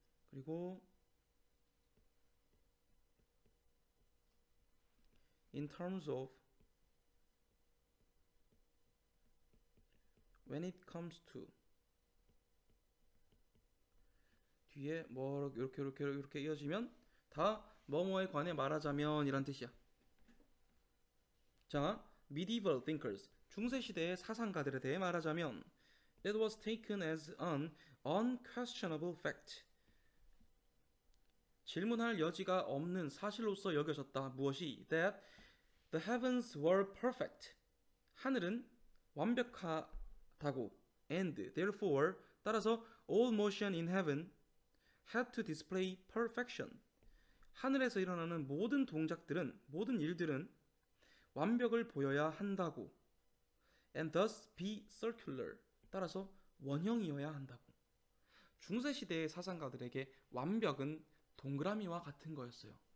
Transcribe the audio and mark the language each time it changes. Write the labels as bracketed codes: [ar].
[ko] 그리고 [en] in terms of when it comes to [ko] 뒤에 뭐 이렇게 이어지면 다 뭐뭐에 관해 말하자면 이란 뜻이야. [en] 자, medieval thinkers [ko] 중세 시대의 사상가들에 대해 말하자면 [en] it was taken as an unquestionable fact. [ko] 질문할 여지가 없는 사실로서 여겨졌다. 무엇이? [en] That the heavens were perfect. [ko] 하늘은 완벽하다고. [en] And therefore [ko] 따라서 [en] all motion in heaven had to display perfection. [ko] 하늘에서 일어나는 모든 동작들은 모든 일들은 완벽을 보여야 한다고. [en] And thus be circular. [ko] 따라서 원형이어야 한다고. 중세 시대의 사상가들에게 완벽은 동그라미와 같은 거였어요.